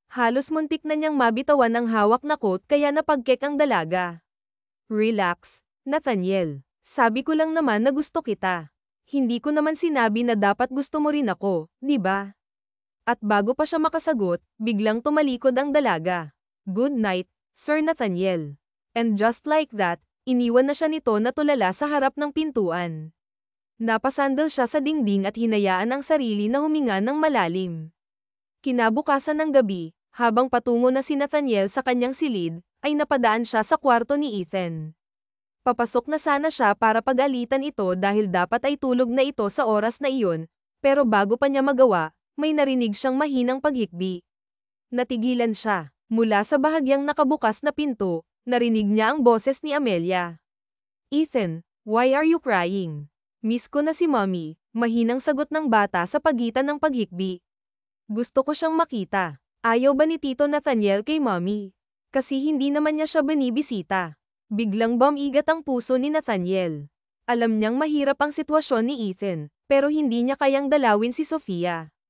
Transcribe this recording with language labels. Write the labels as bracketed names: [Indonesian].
[Filipino] Halos muntik na niyang mabitawan ang hawak na coat kaya napagkek ang dalaga. Relax, Nathaniel. Sabi ko lang naman na gusto kita. Hindi ko naman sinabi na dapat gusto mo rin ako, di ba? At bago pa siya makasagot, biglang tumalikod ang dalaga. [English] Good night, Sir Nathaniel. And just like that, [Filipino] iniwan na siya nito na tulala sa harap ng pintuan. Napasandal siya sa dingding at hinayaan ang sarili na huminga ng malalim. Kinabukasan ng gabi, habang patungo na si Nathaniel sa kanyang silid, ay napadaan siya sa kwarto ni Ethan. Papasok na sana siya para pag-alitan ito dahil dapat ay tulog na ito sa oras na iyon, pero bago pa niya magawa, may narinig siyang mahinang paghikbi. Natigilan siya. Mula sa bahagyang nakabukas na pinto, narinig niya ang boses ni Amelia. [English] Ethan, why are you crying? [Filipino] Miss ko na si Mommy, mahinang sagot ng bata sa pagitan ng paghikbi. Gusto ko siyang makita. Ayaw ba ni Tito Nathaniel kay Mommy? Kasi hindi naman niya siya binibisita. Biglang bumigat ang puso ni Nathaniel. Alam niyang mahirap ang sitwasyon ni Ethan, pero hindi niya kayang dalawin si Sofia.